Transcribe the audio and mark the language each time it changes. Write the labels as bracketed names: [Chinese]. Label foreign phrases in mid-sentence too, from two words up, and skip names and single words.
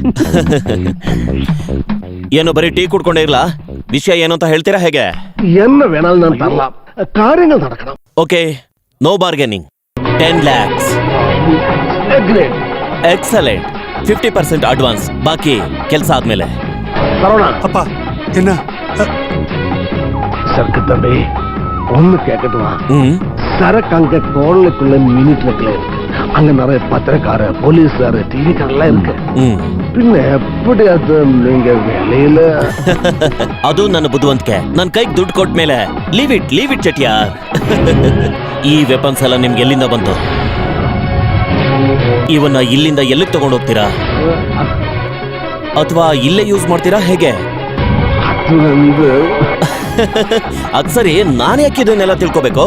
[Kannada] ಏನು ಬರೀ ಟೀ ಕುಡ್ಕೊಂಡೇ ಇರ್ಲಾ? ವಿಷಯ ಏನು ಅಂತ ಹೇಳ್ತೀರಾ ಹೇಗೆ? [English] okay, no bargaining. 10 lakhs. ಎಕ್ಸಲೆಂಟ್. [Kannada] 50% ಅಡ್ವಾನ್ಸ್, ಬಾಕಿ ಕೆಲಸ ಆದ್ಮೇಲೆ. [Tamil] ಅಪ್ಪ என்ன சரக்கு தம்பி, ஒண்ணு கேட்கட்டுமா? சரக்கு அங்க கோளுக்குள்ள மினிட் வைக்கல. அங்க நிறைய பத்திரக்கார, போலீஸ்கார, டிவிக்காரெல்லாம் இருக்கு. பின்ன எப்படி அது நீங்க வேலையில? [Kannada] ಅದು ನನ್ನ ಬುದ್ಧಿವಂತಿಕೆ. ನನ್ನ ಕೈಗೆ ದುಡ್ಡು ಕೊಟ್ಟ ಮೇಲೆ [English] leave it [Kannada] ಚೆಟ್ಟಿಯಾರ್. ಈ ವೆಪನ್ಸ್ ಎಲ್ಲ ನಿಮ್ಗೆ ಎಲ್ಲಿಂದ ಬಂತು? ಇವನ್ನ ಇಲ್ಲಿಂದ ಎಲ್ಲಿಗೆ ತಗೊಂಡು ಹೋಗ್ತೀರಾ? ಅಥವಾ ಇಲ್ಲೇ ಯೂಸ್ ಮಾಡ್ತೀರಾ ಹೇಗೆ? ಅದ್ ಸರಿ, ನಾನು ಯಾಕೆ ಇದನ್ನೆಲ್ಲ ತಿಳ್ಕೋಬೇಕು?